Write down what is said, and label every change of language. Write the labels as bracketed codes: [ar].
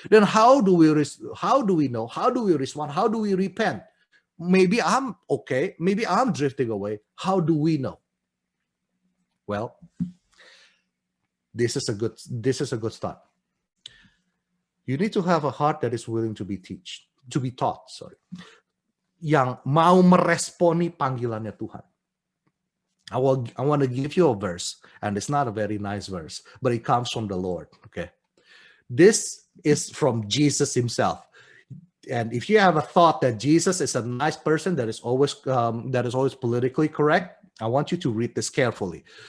[en] Then how do we know? How do we respond? How do we repent? Maybe I'm okay. Maybe I'm drifting away. How do we know? Well, this is a good start. You need to have a heart that is willing to be taught. [id] Yang mau meresponi panggilannya Tuhan. [en] I want to give you a verse, and it's not a very nice verse, but it comes from the Lord. Okay, this is from Jesus himself. And if you have a thought that Jesus is a nice person that is always politically correct, I want you to read this carefully.